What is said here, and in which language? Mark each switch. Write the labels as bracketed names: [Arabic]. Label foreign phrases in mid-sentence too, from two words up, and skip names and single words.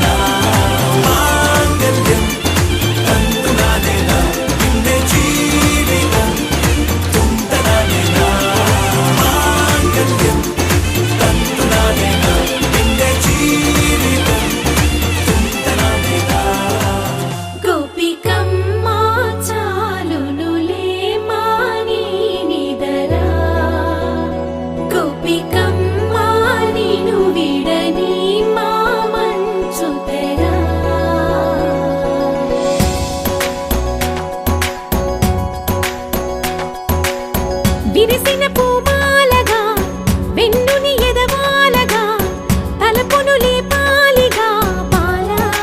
[Malayalam] മാംഗല്യം തന്തുനാനേന പിന്നെ ജീവിതം തുന്തനാനേന. മാംഗല്യം തന്തുനാനേന പിന്നെ ജീവിതം തുന്തനാനേന. [Telugu] గోపికమ్మ చాలునులే మాని నిదరా గోపికమ్మ నిను విడని మా మంచు తెరా. విరిసిన పూమాలగా వెన్నుని ఎదవాలగా తలపును లేపాలిగా బాలా.